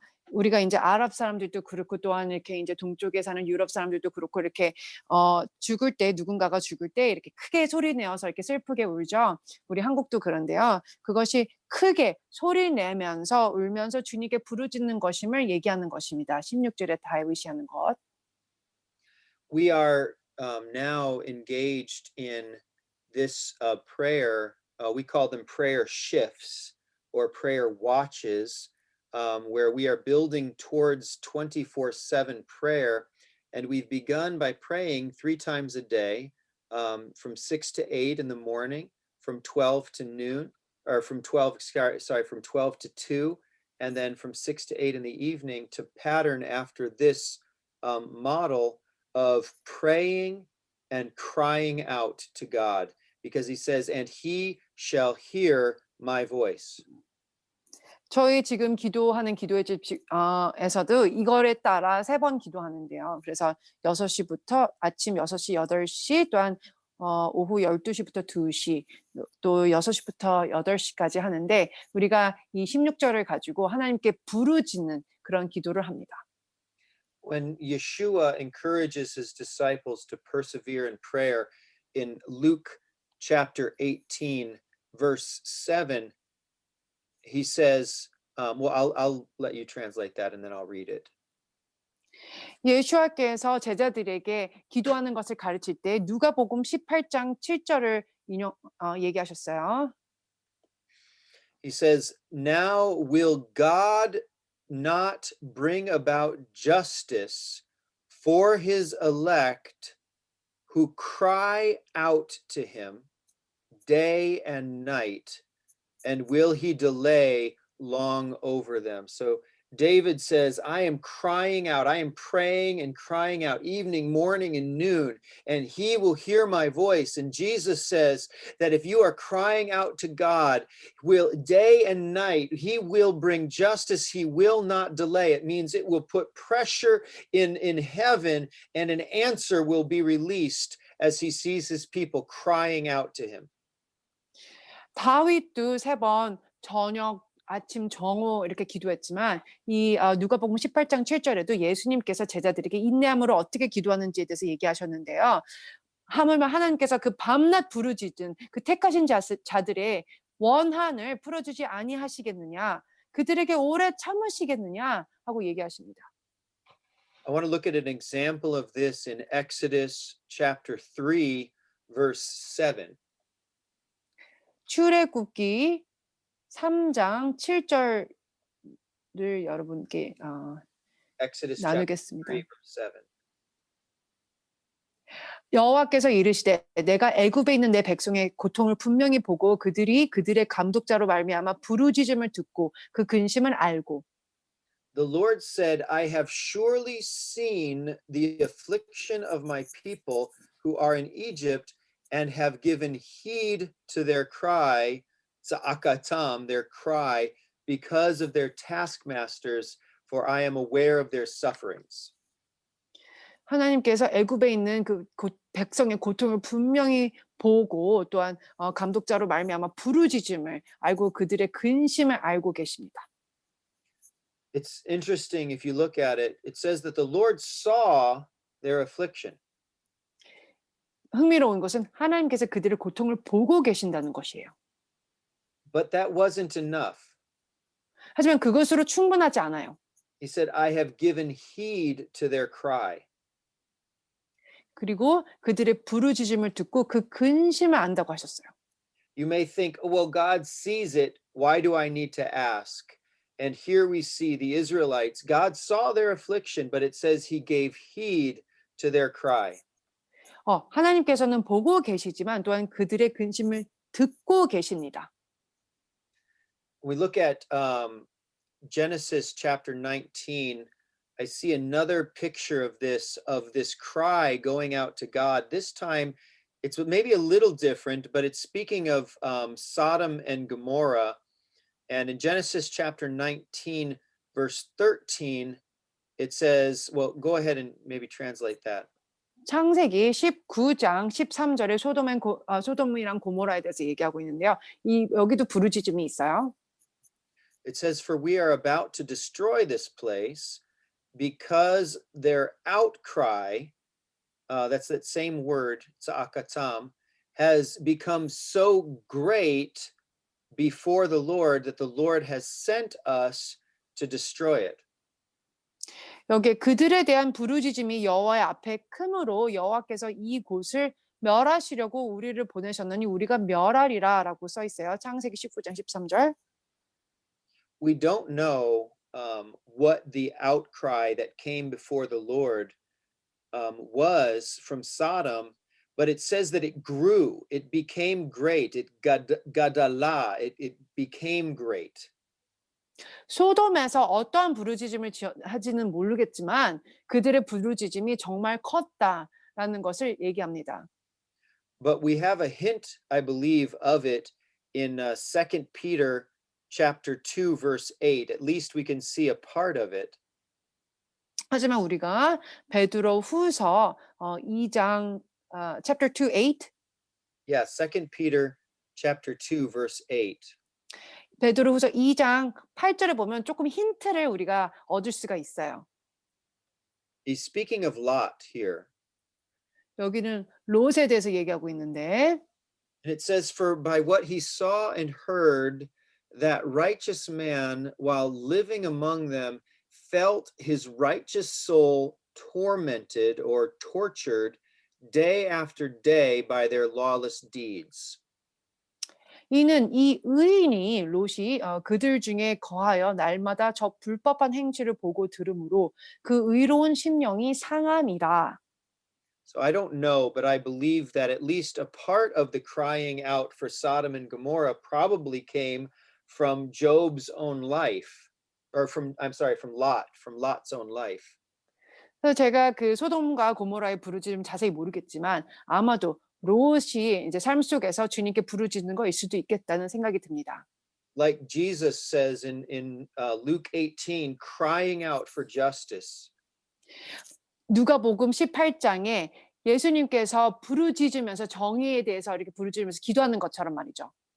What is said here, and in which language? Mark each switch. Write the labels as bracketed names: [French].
[Korean] 우리가 이제 아랍 사람들도 그렇고 또한 이렇게 이제 동쪽에 사는 유럽 사람들도 그렇고 이렇게 죽을 때 누군가가 죽을 때 이렇게 크게 소리 내어서 이렇게 슬프게 울죠. 우리 한국도 그런데요. 그것이 크게 소리 내면서 울면서 주님께 부르짖는 것임을 얘기하는 것입니다. 16절에 다윗이 하는 것. [English] We are now engaged in this prayer. We call them prayer shifts or prayer watches, where we are building towards 24/7 prayer. And we've begun by praying 3 times a day, from 6 to 8 in the morning, from 12 to noon, or from 12 to 2, and then from 6 to 8 in the evening, to pattern after this model of praying and crying out to God, because he says, and he shall hear my voice. [Korean] 저희 지금 기도하는 기도의 집에서도 이거에 따라 3번 기도하는데요. 그래서 6시부터 아침 6시, 8시 또한 오후 12시부터 2시 또 6시부터 8시까지 하는데 우리가 이 16절을 가지고 하나님께 부르짖는 그런 기도를 합니다. [English] When Yeshua encourages his disciples to persevere in prayer in Luke chapter 18, verse 7, he says, well, I'll let you translate that and then I'll read it. [Korean] 예수와께서 제자들에게 기도하는 것을 가르칠 때 누가복음 18장 7절을 얘기하셨어요. [English] He says, now will God not bring about justice for his elect who cry out to him day and night, and will he delay long over them? So David says, I am crying out, I am praying and crying out evening, morning, and noon, and he will hear my voice. And Jesus says that if you are crying out to God, will day and night, he will bring justice, he will not delay. It means it will put pressure in heaven, and an answer will be released as he sees his people crying out to him. [Korean] 다윗도 3번 저녁, 아침, 정오 이렇게 기도했지만 이 누가복음 18장 7절에도 예수님께서 제자들에게 인내함으로 어떻게 기도하는지에 대해서 얘기하셨는데요. 하물며 하나님께서 그 밤낮 부르짖은 그 택하신 자들의 원한을 풀어주지 아니하시겠느냐, 그들에게 오래 참으시겠느냐 하고 얘기하십니다. [English] I want to look at an example of this in Exodus chapter 3, verse 7. [Korean] 출애굽기 3장 7절을 여러분께 [English] Exodus chapter [Korean] 나누겠습니다. [English] 3, verse 7. [Korean] 여호와께서 이르시되 내가 애굽에 있는 내 백성의 고통을 분명히 보고 그들이 그들의 감독자로 말미암아 부르짖음을 듣고 그 근심을 알고 [English] The Lord said, I have surely seen the affliction of my people who are in Egypt and have given heed to their cry, za'akatam, their cry, because of their taskmasters, for I am aware of their sufferings. [Korean] 하나님께서 애굽에 있는 그 백성의 고통을 분명히 보고 또한 감독자로 말미암아 부르짖음을 알고 그들의 근심을 알고 계십니다. [English] It's interesting if you look at it, it says that the Lord saw their affliction. [Korean] 흥미로운 것은 하나님께서 그들의 고통을 보고 계신다는 것이에요. [English] But that wasn't enough. [Korean] 하지만 그것으로 충분하지 않아요. [English] He said, I have given heed to their cry. [Korean] 그리고 그들의 부르짖음을 듣고 그 근심을 안다고 하셨어요. [English] You may think, oh, well, God sees it. Why do I need to ask? And here we see the Israelites, God saw their affliction, but it says he gave heed to their cry. [Korean] 하나님께서는 보고 계시지만 또한 그들의 근심을 듣고 계십니다. [English] We look at Genesis chapter 19. I see another picture of this cry going out to God. This time, it's maybe a little different, but it's speaking of Sodom and Gomorrah. And in Genesis chapter 19, verse 13, it says, well, go ahead and maybe translate that. [Korean] 창세기 19장 13절에 소돔이랑 고모라에 대해서 얘기하고 있는데요. 여기도 부르짖음이 있어요. [English] It says, for we are about to destroy this place because their outcry, that's that same word, tza'akatam, has become so great before the Lord that the Lord has sent us to destroy it. [Korean] 여기에 그들에 대한 부르짖음이 여호와의 앞에 크므로 여호와께서 이 곳을 멸하시려고 우리를 보내셨느니 우리가 멸하리라라고 써 있어요. 창세기 19장 13절. [English] We don't know what the outcry that came before the Lord was from Sodom, but it says that it grew, it became great, it gadala, it became great. [Korean] 소돔에서 어떠한 부르짖음을 하지는 모르겠지만 그들의 부르짖음이 정말 컸다라는 것을 얘기합니다. [English] But we have a hint, I believe, of it in 2 Peter chapter 2, verse 8. At least we can see a part of it. [Korean] 하지만 우리가 베드로 후서 2장 [English] chapter 2, 8. Yeah, 2 Peter chapter 2, verse 8. [Korean] 베드로 후서 2장 8절에 보면 조금 힌트를 우리가 얻을 수가 있어요. [English] He's speaking of Lot here. [Korean] 여기는 롯에 대해서 얘기하고 있는데 [English] And it says, for by what he saw and heard, that righteous man, while living among them, felt his righteous soul tormented or tortured day after day by their lawless deeds. [Korean] 이는 이 의인이 롯이 그들 중에 거하여 날마다 저 불법한 행실을 보고 들으므로 그 의로운 심령이 상함이라. [English] So I don't know, but I believe that at least a part of the crying out for Sodom and Gomorrah probably came from Job's own life, or I'm sorry, from Lot's own life. [Korean] 그래서 제가 그 소돔과 고모라의 부르짖음 자세히 모르겠지만 아마도 롯이 이제 삶 속에서 주님께 부르짖는 거일 수도 있겠다는 생각이 듭니다. [English] Like Jesus says in Luke 18, crying out for justice. [Korean] 누가복음 18장에 예수님께서 부르짖으면서 정의에 대해서 이렇게 부르짖으면서 기도하는 것처럼 말이죠.